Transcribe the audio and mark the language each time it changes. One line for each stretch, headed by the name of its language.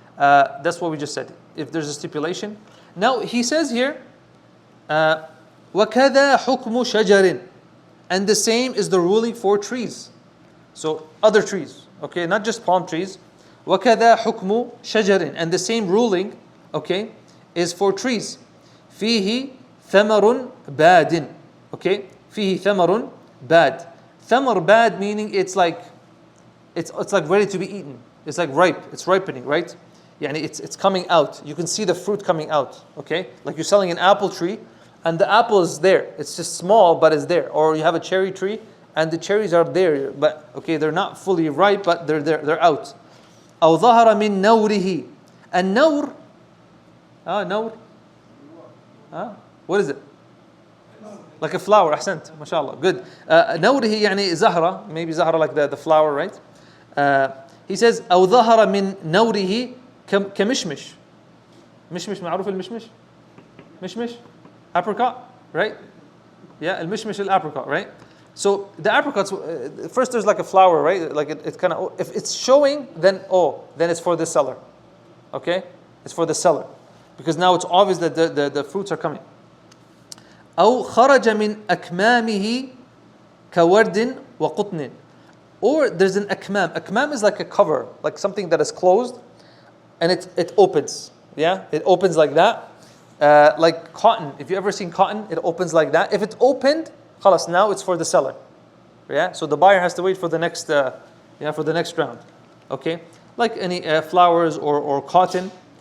English: That's what we just said. If there's a stipulation. Now he says here,
Arabic: وَكَذَا حُكْمُ شَجَرٍ.
English: And the same is the ruling for trees. So other trees, okay, not just palm trees.
Arabic: وَكَذَا حُكْمُ شَجَرٍ.
English: And the same ruling, okay, is for trees.
Arabic: فِيهِ ثَمَرٌ بَادٍ. Okay, فِيهِ ثَمَرٌ بَاد.
English: Thamar bad meaning it's like ready to be eaten. It's like ripe. It's ripening, right? Yani it's coming out. You can see the fruit coming out. Okay, like you're selling an apple tree, and the apple is there. It's just small, but it's there. Or you have a cherry tree, and the cherries are there, but okay, they're not fully ripe, but they're there. They're out.
Arabic: أو ظهر من نوره. النور.
English: نور. What is it? Like a flower,
Arabic: أحسنت, ما شاء الله,
English: good.
Arabic: نوره يعني زهرة,
English: maybe زهرة like the flower, right? He says
Arabic: أو ظهر من نوره كمشمش. مشمش معروف المشمش؟ مشمش?
English: Apricot, right? Yeah, المشمش الapricot, right? So the apricots, first there's like a flower, right? Like it kind of, if it's showing, then it's for the seller. Okay? It's for the seller. Because now it's obvious that the fruits are coming.
Arabic: أو خرج من أكمامه كورد وقطن.
English: Or there's an akmam. Akmam is like a cover, like something that is closed, and it opens. Yeah, it opens like that, like cotton. If you ever seen cotton, it opens like that. If it opened, خلاص, now it's for the seller. Yeah, so the buyer has to wait for the next, for the next round. Okay, like any flowers or cotton.